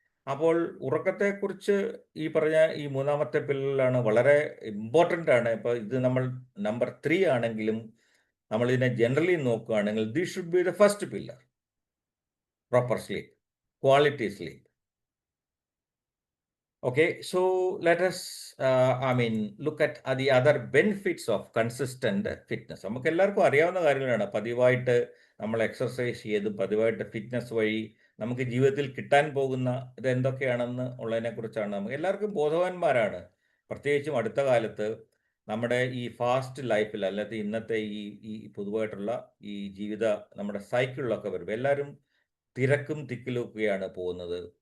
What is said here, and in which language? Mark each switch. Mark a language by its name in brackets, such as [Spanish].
[Malayalam] അപ്പോൾ ഉറക്കത്തെക്കുറിച്ച് ഈ പറഞ്ഞ ഈ മൂന്നാമത്തെ പില്ലറാണ് വളരെ ഇമ്പോർട്ടൻ്റ് ആണ്. ഇപ്പോൾ ഇത് നമ്മൾ നമ്പർ 3 ആണെങ്കിലും നമ്മളിതിനെ ജനറലി നോക്കുകയാണെങ്കിൽ [English] This should be the first pillar, proper sleep, quality sleep. Okay, so let us, look at the other benefits of consistent fitness. [Malayalam] നമുക്ക് എല്ലാവർക്കും അറിയാവുന്ന കാര്യങ്ങളാണ്. പതിവായിട്ട് നമ്മൾ എക്സർസൈസ് ചെയ്ത് പതിവായിട്ട് ഫിറ്റ്നസ് വഴി നമുക്ക് ജീവിതത്തിൽ കിട്ടാൻ പോകുന്ന ഇത് എന്തൊക്കെയാണെന്ന് ഉള്ളതിനെക്കുറിച്ചാണ്. നമുക്ക് എല്ലാവർക്കും ബോധവാന്മാരാണ്. പ്രത്യേകിച്ചും അടുത്ത കാലത്ത് നമ്മുടെ ഈ ഫാസ്റ്റ് ലൈഫിൽ, അല്ലാതെ ഇന്നത്തെ ഈ പൊതുവായിട്ടുള്ള ഈ ജീവിത നമ്മുടെ സൈക്കിളിലൊക്കെ വരുമ്പോൾ എല്ലാവരും തിരക്കും തിക്കിലൊക്കെയാണ് പോകുന്നത്.